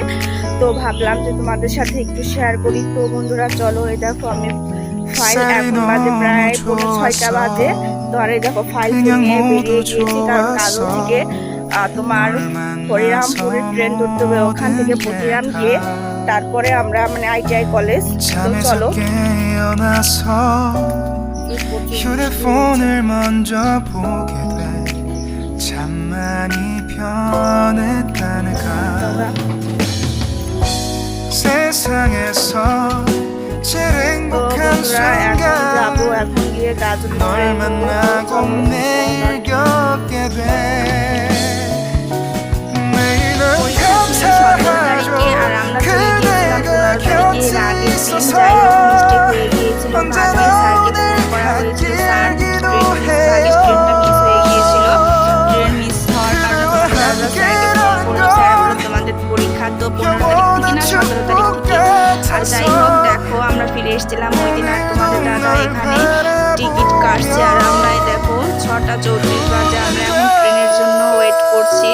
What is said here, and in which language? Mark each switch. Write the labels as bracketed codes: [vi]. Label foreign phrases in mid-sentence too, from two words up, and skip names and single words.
[bn] তো ভাবলাম যে তোমাদের সাথে একটু শেয়ার করি। তো বন্ধুরা চলো, এই দেখো আমি ফাইল এখন বাজে প্রায় 5:30 বাজে। তো আর এই দেখো ফাইল নিয়ে বেরিয়ে গিয়েছি, কারণ কাজল থেকে তোমার হরিরামপুরের ট্রেন ধরতে হবে, ওখান থেকে পতিরাম গিয়ে তারপরে আমরা মানে আইটিআই কলেজ। তো চলো। [ko] 휴대폰을 먼저 보게 돼 참 많이 변했다는가 세상에서 제일 행복한 순간 널 만나고 매일 겪게 돼 매일 널 감사하죠 그대가 곁에 있어서 언제나 [bn] তোমাদের পরীক্ষা তো 15 তারিখ থেকে না 17 তারিখ থেকে। আর যাই হোক, দেখো আমরা ফিরে এসেছিলাম ওই দিন। আর তোমাদের দাদা এখানে টিকিট কাটছে, আর আমরা দেখো 6:34 বাজে আমরা এখন ট্রেনের জন্য ওয়েট করছি।